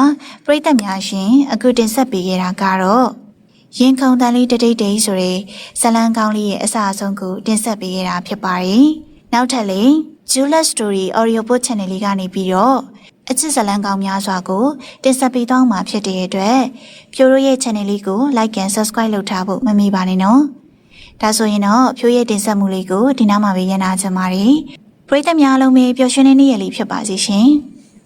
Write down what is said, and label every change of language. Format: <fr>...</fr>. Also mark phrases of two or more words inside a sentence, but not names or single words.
<my>ပရိသတ်များရှင်အခုတင်ဆက်ပေးခဲ့တာကတော့ရင်ခုန်တန်လေးတိတ်တိတ်ဆိုတဲ့ဇလန်းကောင်းလေးရဲ့အစအဆုံးကိုတင်ဆက်ပေးခဲ့တာဖြစ်ပါတယ်နောက်ထပ်လေး Juliet Story Audio Book Channel လေးကနေပြီးတော့အချစ်ဇလန်းကောင်းများစွာကိုတင်ဆက်ပေးသွားမှာဖြစ်တဲ့အတွက်ဖြိုးတို့ရဲ့ channel လေးကို</my> <en>like and subscribe</en> <my>လုပ်ထားဖို့မမေ့ပါနဲ့နော်ဒါဆိုရင်တော့ဖြိုးရဲ့တင်ဆက်မှုလေးကိုဒီနောက်မှာပဲရနာချင်ပါတယ်ပရိသတ်များအားလုံးပဲပျော်ရွှင်တဲ့နေ့ရက်လေးဖြစ်ပါစေရှင်</my>